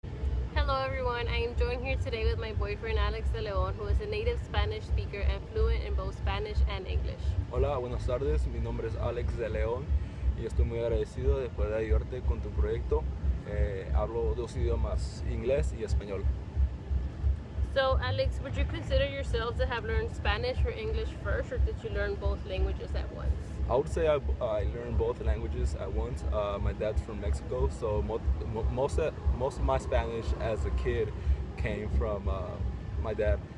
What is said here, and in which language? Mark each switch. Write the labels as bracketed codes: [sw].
[en] everyone, I am joined here today with my boyfriend Alex de Leon, who is a native Spanish speaker and fluent in both Spanish and English. [es] Hola, buenas tardes, mi nombre es Alex de León y estoy muy agradecido de poder ayudarte con tu proyecto. Hablo dos idiomas, inglés y español. [en] So Alex, would you consider yourself to have learned Spanish or English first, or did you learn both languages at once? I would say I learned both languages at once. My dad's from Mexico, so most of my Spanish as a kid came from my dad.